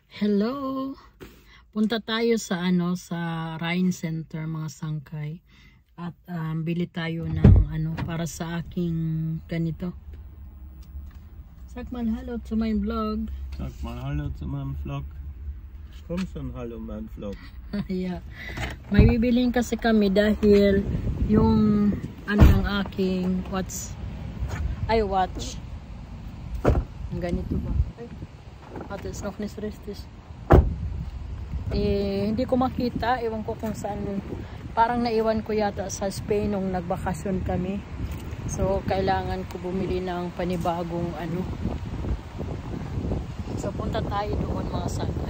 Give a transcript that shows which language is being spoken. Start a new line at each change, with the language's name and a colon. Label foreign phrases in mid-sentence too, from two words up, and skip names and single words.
English: Hello.
Filipino: Punta tayo sa sa Rhine Center mga sangkay. At bili tayo ng para sa aking ganito.
German: Sag mal hallo zu meinem Vlog. Sag mal hallo zu meinem Vlog. Komm schon, hallo mein Vlog.
English: Yeah.
Filipino: May bibiliin kasi kami dahil yung ng aking watch. Ang ganito ba?
German: At it's noch nicht richtig.
Filipino: Hindi ko makita, ewan ko kung saan. Parang naiwan ko yata sa Spain nung nagbakasyon kami. So kailangan ko bumili ng panibagong So punta tayo doon mga sangkay.